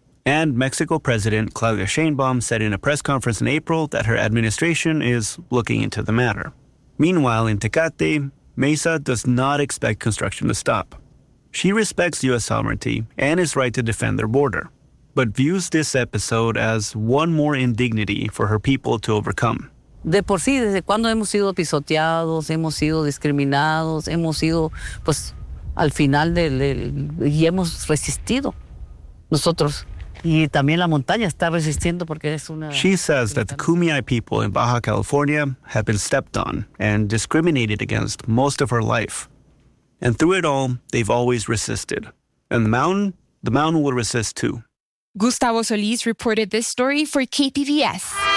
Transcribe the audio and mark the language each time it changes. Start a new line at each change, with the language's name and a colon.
English: And Mexico President Claudia Sheinbaum said in a press conference in April that her administration is looking into the matter. Meanwhile, in Tecate, Mesa does not expect construction to stop. She respects U.S. sovereignty and is right to defend their border, but views this episode as one more indignity for her people to overcome.
Spanish: De por sí, desde cuando hemos sido pisoteados, hemos sido discriminados, hemos sido, pues, al final y hemos resistido nosotros. Y también la montaña está resistiendo porque es una...
English: She says that the Kumeyaay people in Baja California have been stepped on and discriminated against most of her life. And through it all, they've always resisted. And the mountain will resist too. Gustavo Solis reported this story for KPBS.